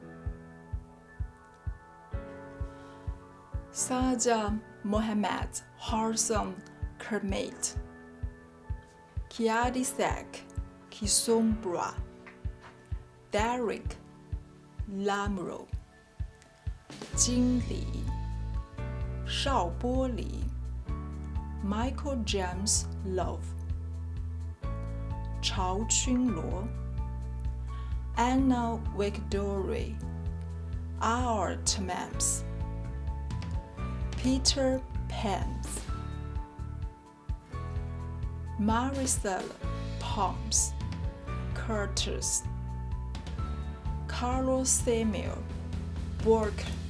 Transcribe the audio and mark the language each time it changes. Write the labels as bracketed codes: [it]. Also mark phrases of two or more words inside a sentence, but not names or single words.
[en] Saja Mohammed Harson Kermit, Kiadisak Kisombra, Derek Lamro, 经理 邵波里 Michael James Love, 曹群罗 Anna Victoria Art Maps, Peter Pence, Marisol Toms Curtis, Carlos Samuel Burke,